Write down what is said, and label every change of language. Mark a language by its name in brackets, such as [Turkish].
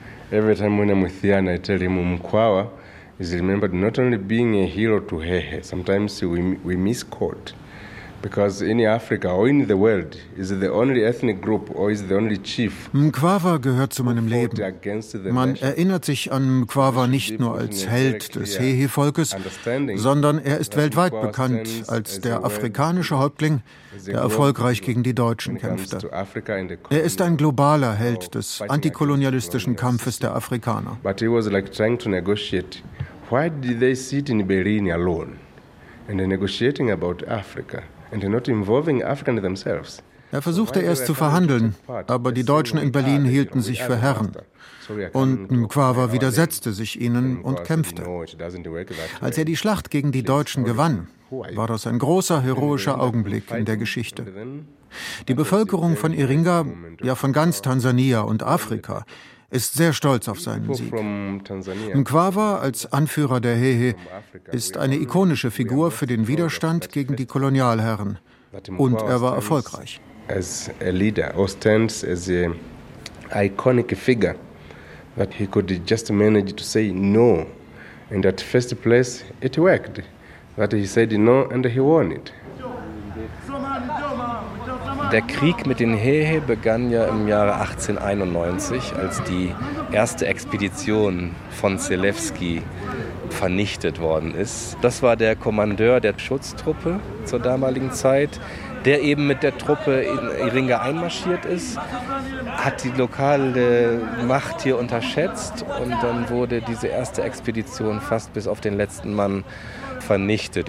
[English] Every time when I'm with Yana, I tell him Mkwawa is remembered not only being a hero to Hehe. Sometimes we misquote. Because in Africa or in the world is the only ethnic group or is the only chief. [German] Mkwawa gehört zu meinem Leben. Man erinnert sich an Mkwawa nicht nur als Held des Hehe-Volkes, sondern er ist weltweit bekannt als der afrikanische Häuptling, der erfolgreich gegen die Deutschen kämpfte. Er ist ein globaler Held des antikolonialistischen Kampfes der Afrikaner. [English] But he was like trying to negotiate. Why did they sit in Berlin alone and negotiating about Africa? And not involving Africa themselves. [German] Er versuchte erst zu verhandeln, aber die Deutschen in Berlin hielten sich für Herren. Und Mkwawa widersetzte sich ihnen und kämpfte. Als er die Schlacht gegen die Deutschen gewann, war das ein großer, heroischer Augenblick in der Geschichte. Die Bevölkerung von Iringa, ja von ganz Tansania und Afrika, ist sehr stolz auf seinen Sieg. Mkwawa als Anführer der Hehe ist eine ikonische Figur für den Widerstand gegen die Kolonialherren. Und er war erfolgreich. [English] As a leader, or stands as a iconic figure, that he could just manage to say no. And at first place, it worked. That he said no and he won it. [German] Der Krieg mit den Hehe begann ja im Jahre 1891, als die erste Expedition von Zelewski vernichtet worden ist. Das war der Kommandeur der Schutztruppe zur damaligen Zeit, der eben mit der Truppe in Iringa einmarschiert ist, hat die lokale Macht hier unterschätzt und dann wurde diese erste Expedition fast bis auf den letzten Mann vernichtet.